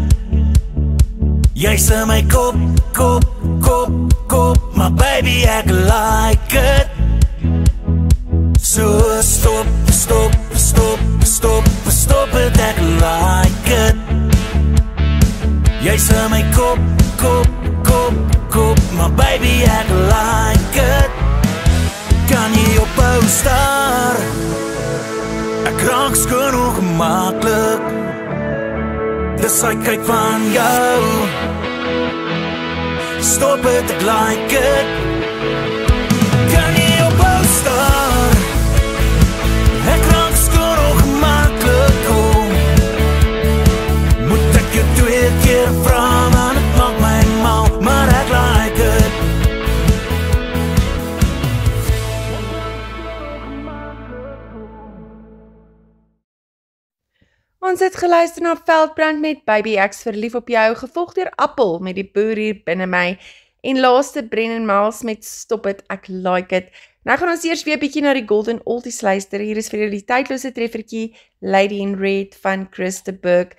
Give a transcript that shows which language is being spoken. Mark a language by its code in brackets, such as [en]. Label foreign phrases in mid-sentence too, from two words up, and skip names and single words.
[af] Jy's in my kop, my baby, ek [en] like it. [af] So stop het, ek [en] like it. [af] Jy's in my kop, my baby, ek [en] like it. [af] Kan jy ophou staar? Ek raak skoon ongemaklik. Dis sy kyk van jou. Stop het, ek [en] like it. [af] Kan jy ophou staar? Ek raak skoon ongemaklik. Moet ek jou 2 keer vra, man, het maak my mal, maar ek [en] like it. [af] Ons het geluister na Veldbrand met Baby Ek's verlief op jou, gevolg deur Appel met Die boer hier binne my, en laaste Brennan Miles met Stop it, ek like it. Nou gaan ons eers weer bietjie na die [en] Golden Oldies [af] luister. Hier is vir julle die tydlose treffertjie Lady in Red van Chris de Burgh.